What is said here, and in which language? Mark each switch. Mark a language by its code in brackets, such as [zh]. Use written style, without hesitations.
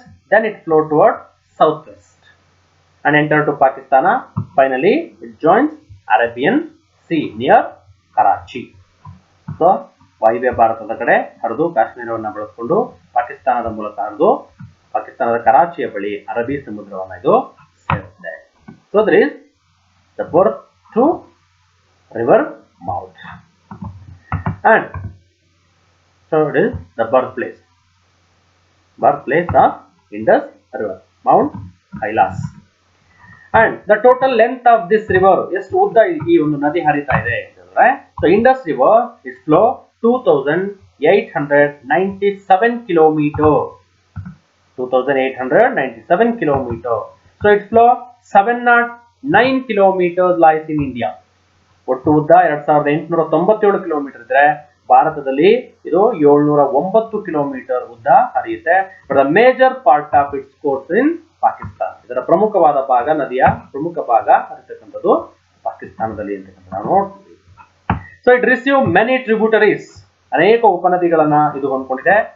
[en] Then it flow toward southwest and enter to Pakistan. Finally, it joins Arabian Sea near Karachi. [kn] So ವಾಯುವ್ಯ ಭಾರತದ ಕಡೆ ಹರಿದು ಕಾಶ್ಮೀರವನ್ನು ಬಳಸಿಕೊಂಡು ಪಾಕಿಸ್ತಾನದ ಮೂಲಕ ಹರಿದು ಪಾಕಿಸ್ತಾನದ ಕರಾಚಿಯ ಬಳಿ ಅರಬ್ಬಿ ಸಮುದ್ರವನ್ನು ಇದು ಸೇರುತ್ತದೆ. [en] So there is the birth to river mouth, and so it is the birthplace of Indus river, Mount Kailas. And the total length of this river, [kn] ಎಷ್ಟು ಉದ್ದ ಈ ಒಂದು ನದಿ ಹರಿತಾ ಇದೆ ಅಂತಂದ್ರೆ, [en] so Indus river is flow 2897 kilometer. 2897 kilometer. So its flow 709 kilometers lies in India. [kn] ಒಟ್ಟು ಉದ್ದ 2897 kilometre ಇದ್ರೆ ಭಾರತದಲ್ಲಿ ಇದು 709 ಕಿಲೋಮೀಟರ್ ಉದ್ದ ಹರಿಯುತ್ತೆ. [en] The major part of its course in Pakistan. [kn] ಇದರ ಪ್ರಮುಖವಾದ ಭಾಗ, ನದಿಯ ಪ್ರಮುಖ ಭಾಗ ಹರಿತಕ್ಕಂಥದ್ದು ಪಾಕಿಸ್ತಾನದಲ್ಲಿ ಅಂತ ನಾವು ನೋಡ್ತೀವಿ. [en] so it receive many tributaries, [kn] ಅನೇಕ ಉಪನದಿಗಳನ್ನ ಇದು ಹೊಂದ್ಕೊಂಡಿದೆ.